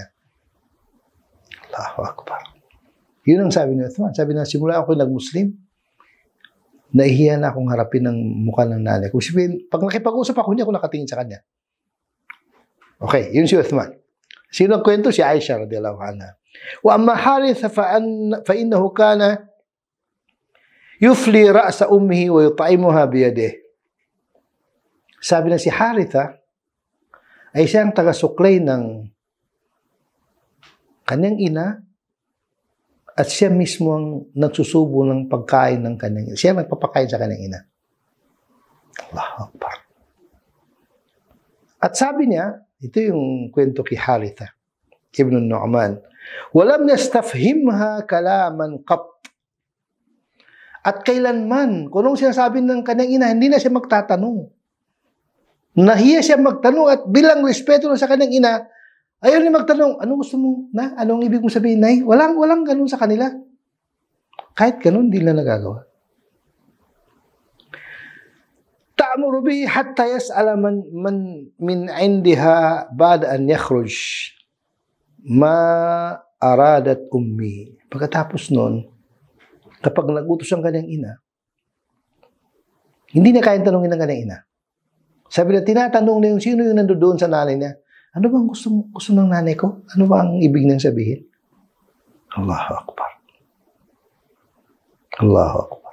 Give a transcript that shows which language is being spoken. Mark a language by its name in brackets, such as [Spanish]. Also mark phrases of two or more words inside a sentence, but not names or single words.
[Arabic] الله أكبر. [Filipino] Yun ang sabi ni Uthman. Sabi na, simula ako nag-Muslim, nahihiya na akong harapin ng mukha ng nanay. Kung sabihin, pag nakipag-usap ako, hindi ako nakatingin sa kanya. Okay, yun si Uthman. Sino ang kwento? Si Aisha [Arabic] رضي الله عنها. وأما حارثة فإنه كان يفلي رأس أمه ويطعمها بيده. [Filipino] Sabi na si Haritha ay siyang taga-suklay ng kanyang ina at siya mismo ang nagsusubo ng pagkain ng kanyang ina. Siya nagpapakain sa kanyang ina. [Arabic] Allahu Akbar. [Filipino] At sabi niya, ito yung kwento kay Haritha ibn Nu'man, [Arabic] ولم يستفهمها كلاما قط. [Filipino] At kailanman, kung anong sinasabi ng kanyang ina, hindi na siya magtatanong. Nahiya siya magtanong at bilang respeto sa kanyang ina, ayaw niya magtanong, ano gusto mo na? Anong ibig mo sabihin, Nay? Walang ganun sa kanila. Kahit ganun, hindi na nagagawa. [Arabic] تأمر به حتى يسأل من عندها بعد أن يخرج ما أرادت أمي. [Filipino] Pagkatapos nun, kapag nagutos ang kanyang ina, hindi na kayang tanongin ng kanyang ina. Sabi na, tinatanong na yung sino yung nandoon sa nanay niya. Ano bang gusto ng nanay ko? Ano ba ang ibig niyang sabihin? [Arabic] الله أكبر. الله أكبر.